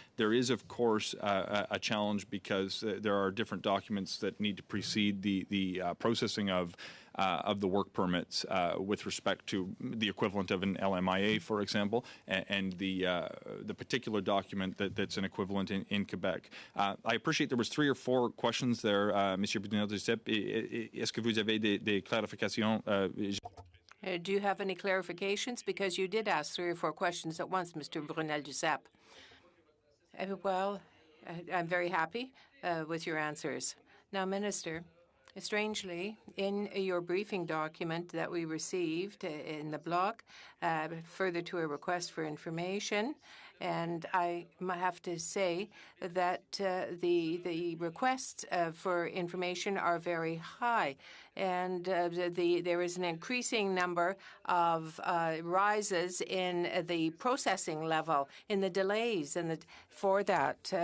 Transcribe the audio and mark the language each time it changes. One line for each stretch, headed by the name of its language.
English: There is, of course, a challenge because there are different documents that need to precede the processing of the work permits with respect to the equivalent of an LMIA, for example, and the particular document that's an equivalent in Quebec. I appreciate there was 3 or 4 questions there, Monsieur Brunel-Duceppe.
French: Est-ce que vous avez des clarifications?
English: Do you have any clarifications? Because you did ask 3 or 4 questions at once, Mr. Brunel-Duceppe. Well, I'm very happy with your answers. Now, Minister, strangely, in your briefing document that we received in the blog, further to a request for information, and I have to say that the requests for information are very high, and there is an increasing number of rises in the processing level, in the delays, and for that.